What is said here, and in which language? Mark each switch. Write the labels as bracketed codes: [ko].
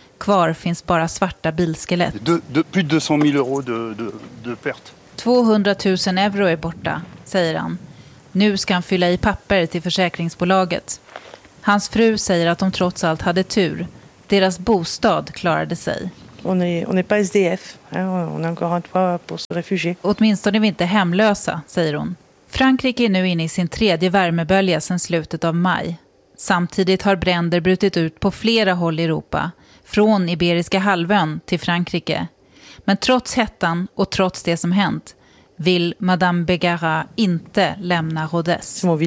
[sv] Kvar finns bara svarta bilskelett. 200 000 euro är borta, säger han. Nu ska han fylla i papper till försäkringsbolaget. Hans fru säger att de trots allt hade tur. Deras bostad klarade sig. [fr] On est pas SDF. On a encore un toit pour se réfugier. [sv] Åtminstone är vi inte hemlösa, säger hon. Frankrike är nu inne i sin tredje värmebölja sedan slutet av maj. Samtidigt har bränder brutit ut på flera håll i Europa, från Iberiska halvön till Frankrike. Men trots hettan och trots det som hänt vill Madame Begara inte lämna Rodez.